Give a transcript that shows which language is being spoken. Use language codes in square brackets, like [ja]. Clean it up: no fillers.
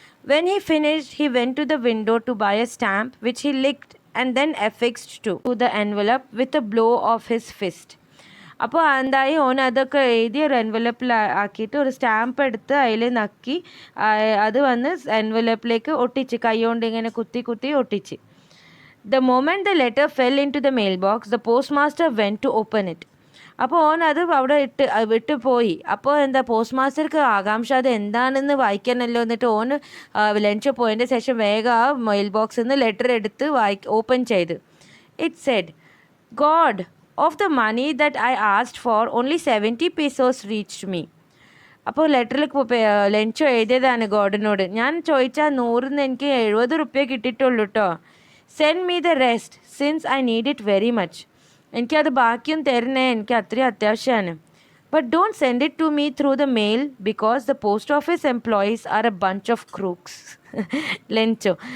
[en] When he finished, he went to the window to buy a stamp, which he licked and then affixed to the envelope with a blow of his fist. [ml] അപ്പോൾ എന്തായി ഓൻ അതൊക്കെ എഴുതി ഒരു എൻവലപ്പിൽ ആക്കിയിട്ട് ഒരു stamp എടുത്ത് അതിൽ നക്കി അത് വന്ന് എൻവലപ്പിലേക്ക് ഒട്ടിച്ച് കൈ കൊണ്ട് ഇങ്ങനെ കുത്തി കുത്തി ഒട്ടിച്ച്. [en] The moment the letter fell into the mailbox, the postmaster went to open it. [ml] അപ്പോൾ ഓൻ അത് അവിടെ വിട്ട് പോയി. അപ്പോൾ എന്താ പോസ്റ്റ് ആകാംക്ഷ അത് എന്താണെന്ന് വായിക്കാനല്ലോ. എന്നിട്ട് ഓൻ ലഞ്ച് പോയതിൻ്റെ ശേഷം വേഗം ആ മെയിൽ ബോക്സിൽ നിന്ന് ലെറ്റർ എടുത്ത് ഓപ്പൺ ചെയ്ത്. [en] It said, "God, of the money that I asked for, only 70 pesos reached me." [ml] അപ്പോൾ ലെറ്ററിൽ ലഞ്ചോ എഴുതിയതാണ് ഗോഡിനോട്, ഞാൻ ചോദിച്ചാൽ 100 എനിക്ക് 70 റുപ്യ കിട്ടിയിട്ടുള്ളൂ കേട്ടോ. [en] Send me the rest since I need it very much. [ml] എനിക്കത് ബാക്കിയും തരണേ, എനിക്ക് അത്രയും അത്യാവശ്യമാണ്. [en] But don't send it to me through the mail because the post office employees are a bunch of crooks. Lencho.